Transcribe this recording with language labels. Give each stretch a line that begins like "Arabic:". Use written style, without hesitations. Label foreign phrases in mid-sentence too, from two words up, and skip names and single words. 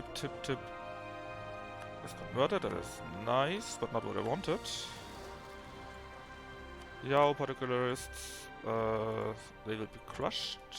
English: It's converted, that is nice, but not what I wanted. A.E.I.O.U. particularists, they will be crushed.